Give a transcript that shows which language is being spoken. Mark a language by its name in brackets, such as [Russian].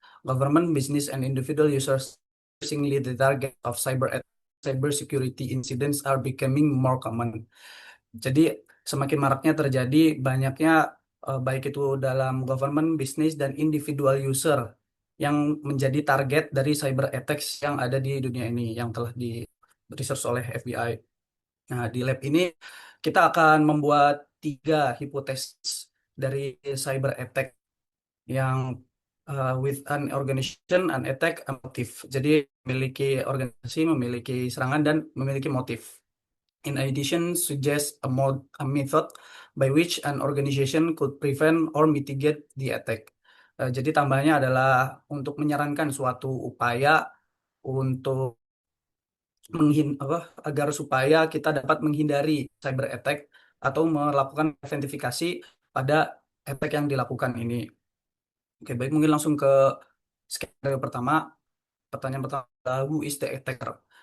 [English] Government, business, and individual users increasingly the target of cyber security incidents are becoming more common. [Indonesian] Jadi semakin maraknya terjadi banyaknya baik itu dalam government, bisnis, dan individual user yang menjadi target dari cyber attacks yang ada di dunia ini yang telah di research oleh FBI. Nah, di lab ini kita akan membuat tiga hipotesis dari cyber attack yang [English] with an organization, an attack, a motive. [Indonesian] Jadi memiliki organisasi, memiliki serangan, dan memiliki motif. [English] In addition, suggest a method by which an organization could prevent or mitigate the attack. [Indonesian] Jadi tambahnya adalah untuk menyarankan suatu upaya untuk agar supaya kita dapat menghindari cyber attack atau melakukan identifikasi pada attack yang dilakukan ini. Oke, baik mungkin langsung ke skenario pertama. Pertanyaan pertama, [English] who is the attacker?